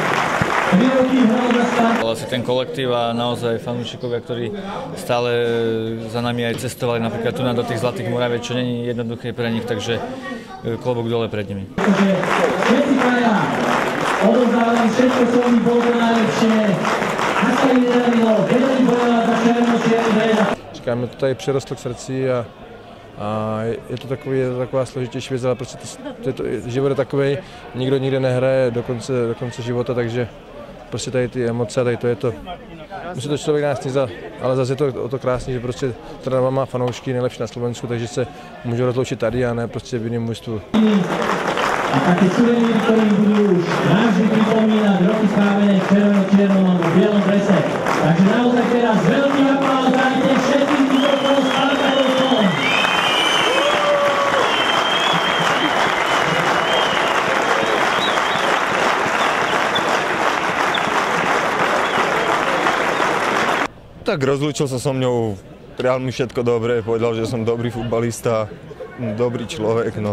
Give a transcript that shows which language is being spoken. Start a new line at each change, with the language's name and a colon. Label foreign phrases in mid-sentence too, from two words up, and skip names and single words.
Slovak: Asi ten kolektív a naozaj fanúšikovia, ktorí stále za nami aj cestovali napríklad tu do tých Zlatých Moraviec, čo nie je jednoduché pre nich, takže klobúk dole pred nimi. Všetci traja odovzdávali všetko, čo mi bolo najlepšie. Ako im nedarilo, vedeli bojovať za černo-čierny dres.
Czech: Říkáme, to tady přirostlo k srdci a je to taková složitější věc, ale prostě život je takovej, nikdo nikde nehraje do konce života, takže prostě tady ty emoce, tady to je to, musí to člověk nás snízat, ale zase je to o to krásný, že prostě Trnava má fanoušky nejlepší na Slovensku, takže se můžou rozloučit tady a ne prostě v jiném mužstvu.
Slovak: A také suveníry, ktorým budú už navždy pripomínať roky strávené v červeno-čiernom alebo bielom drese. Takže naozaj teraz veľký aplauz dajte všetkým výrobkom Spartakovcom. Tak rozlúčil sa so mňou, prial mi všetko dobré, povedal, že som dobrý futbalista, dobrý človek, no.